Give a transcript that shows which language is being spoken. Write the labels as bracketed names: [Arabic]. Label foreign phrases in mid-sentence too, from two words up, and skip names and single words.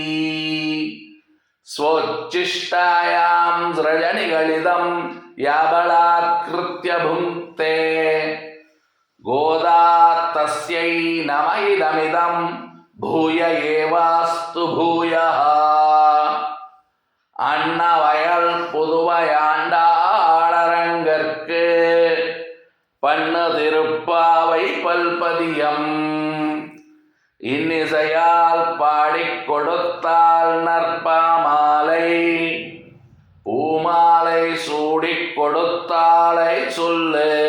[Sanskrit] स्वोच्छिष्टायां सृजनिगलितं याबलात्कृत्य भुङ्क्ते. गोदा तस्यै नम इदमिदं भूय एवास्तु भूयः. [Tamil] அன்னவயல் புதுவையாண்டாளரங்கற்கு பண்ணு திருப்பாவை பல்பதியம். இன்னிசையால் பாடிக் கொடுத்தால் நற்பாமாலை பூமாலை சூடிக் கொடுத்தாலை சொல்லு.